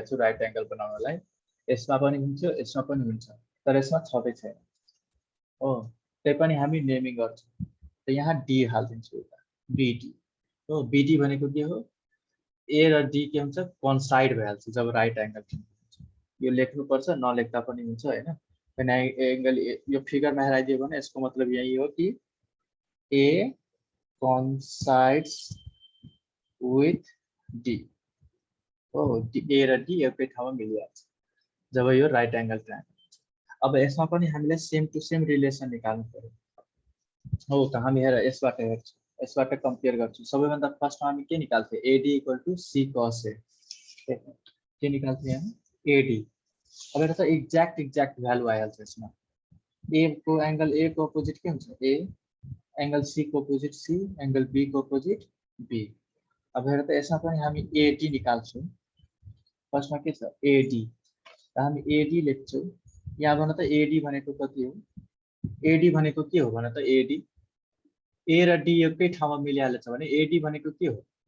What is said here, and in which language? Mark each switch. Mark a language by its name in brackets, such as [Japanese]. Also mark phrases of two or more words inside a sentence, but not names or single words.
[Nepali] गरिरहेछौँ [English] right angle [Nepali] बनाउनलाई यसमा पनि हुन्छ यसमा पनि हुन्छ तर यसमा छँदै छैन हो त्यही पनि हामी नेमिङ गर्छौँ त यहाँ डी हाल्दिन्छु यता बीडी हो बीडी भनेको के हो ए र डी के हुन्छ कन्साइड भइहाल्छ जब [English] right angle triangle [Nepali] यो लेख्नुपर्छ नलेख्दा पनि हुन्छ हैन एंगल यो फिगरमा हेराइदियो भने यसको मतलब यही हो कि ए [English] coincides with D [Nepali] हो ए र डी एउटै ठाउँमा मिलिहाल्छ जब यो [English] right angle triangle [Nepali] अब यसमा पनि हामीले [English] same to same [Nepali] रिलेसन निकाल्नु पर्यो हो त हामी हेर यसबाट हेर्छौँ यसबाट कम्पेयर गर्छौँ सबैभन्दा फर्स्टमा हामी के निकाल्थ्यौँ [English] AD equal to C cos A [Nepali] के निकाल्थ्यौँ यहाँ एडी अब हेर त [English] exact value [Nepali] आइहाल्छ यसमा ए को एंगल ए को अपोजिट के हुन्छ ए एंगल सी को अपोजिट सी एंगल बी को अपोजिट बी अब हेर त यसमा पनि हामी एडी निकाल्छौँ फर्स्टमा के छ एडी त हामी एडी लेख्छौँ यहाँ भन त एडी भनेको कति हो एडी भनेको के हो भन त एडी ए र डी एकै ठाउँमा मिलिहाल्छ भने एडी भनेको के हो